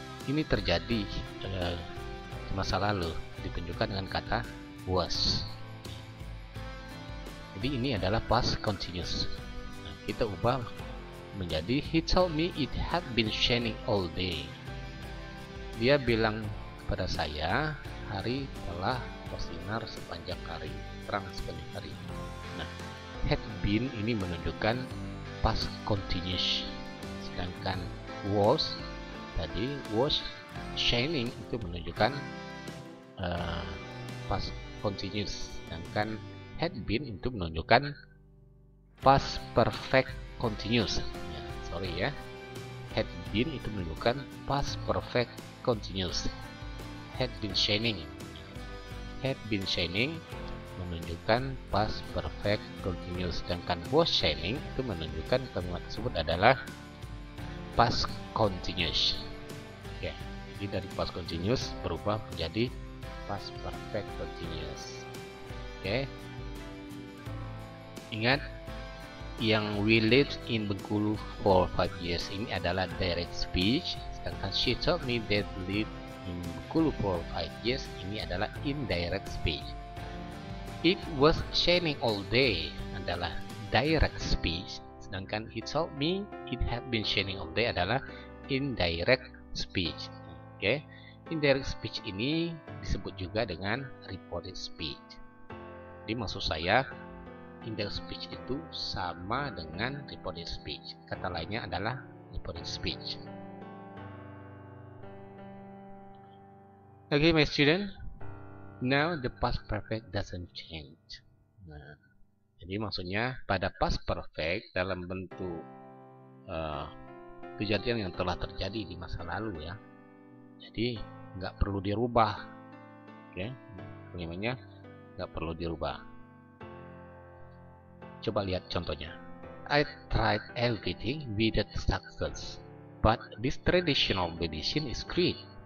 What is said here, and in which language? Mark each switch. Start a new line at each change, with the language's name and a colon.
Indonesian: Ini terjadi di masa lalu, ditunjukkan dengan kata was. Jadi ini adalah past continuous. Nah, kita ubah menjadi
English: he told me it had been shining all day.
Indonesian: Dia bilang kepada saya hari telah bersinar sepanjang hari, terang sepanjang hari. Nah, had been ini menunjukkan past continuous. Sedangkan was tadi was shining itu menunjukkan past continuous. Sedangkan had been itu menunjukkan past perfect continuous. Ya, sorry ya. Had been itu menunjukkan past perfect continuous. Had been shining. Had been shining menunjukkan past perfect continuous. Sedangkan was shining itu menunjukkan kalimat tersebut adalah past continuous. Ya, jadi dari past continuous berubah menjadi past perfect continuous. Oke. Ingat, yang
English: we lived in Bengkulu for 5 years
Indonesian: ini adalah direct speech, sedangkan
English: she told me that lived in Bengkulu for 5 years
Indonesian: ini adalah indirect speech.
English: It was shining all day
Indonesian: adalah direct speech, sedangkan
English: he told me it had been shining all day
Indonesian: adalah indirect speech. Oke, indirect speech ini disebut juga dengan reported speech. Jadi maksud saya indirect speech itu sama dengan reported speech. Kata lainnya adalah reported speech.
English: Okay, my student. Now the past perfect doesn't change.
Indonesian: Nah, jadi maksudnya pada past perfect dalam bentuk kejadian yang telah terjadi di masa lalu ya. Jadi nggak perlu dirubah. Oke, kalimatnya nggak perlu dirubah. Coba lihat contohnya.
English: I tried everything without success, but this traditional medicine is great.